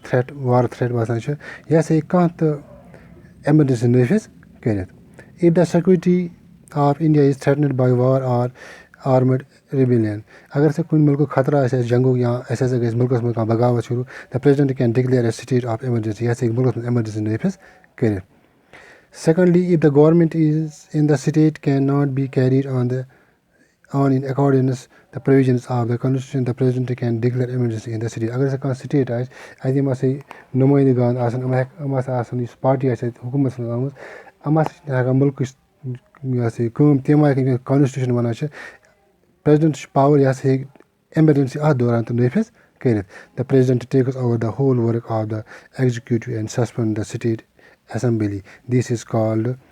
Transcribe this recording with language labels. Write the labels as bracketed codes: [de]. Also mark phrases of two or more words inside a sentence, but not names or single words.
[ks] تھرٛٮ۪ٹ وارُک تھرٛٮ۪ٹ باسان چھِ یہِ ہَسا ہیٚکہِ کانٛہہ تہٕ ایمَرجَنسی نٲفِظ کٔرِتھ [en] if the security of India is threatened by war or armed rebellion [ks] اگر ہَسا کُنہِ مُلکُک خطرٕ آسہِ اَسہِ جنگُک یا اَسہِ ہَسا گژھِ مُلکَس منٛز کانٛہہ بغاوت شروٗع [en] the president can declare a state of emergency [ks] یہِ ہَسا ہیٚکہِ مُلکَس منٛز ایمَرجَنسی نٲفِظ کٔرِتھ سیکنٛڈلی [en] if the government is in the state can not be carried on in accordance the provisions of the constitution the president can declare emergency in the state [ks] اگر ہَسا کانٛہہ سِٹیٹ آسہِ اَتہِ یِم ہَسا نُمٲیندٕ گان آسان یِم ہَسا آسان یُس پارٹی آسہِ اَتہِ حکوٗمتَس منٛز آمٕژ یِم ہَسا چھِنہٕ ہٮ۪کان مُلکٕچ یہِ ہَسا یہِ کٲم تَمہِ آیہِ کٔرِتھ کانسٹِٹیوٗشَن وَنان چھِ پرٛٮ۪زِڈٮ۪نٛٹَس چھُ پاوَر یہِ ہَسا ہیٚکہِ ایمَرجَنسی اَتھ دوران تہِ نٲفِظ کٔرِتھ [en] the president takes over the whole work of the executive and suspend the state assembly this is called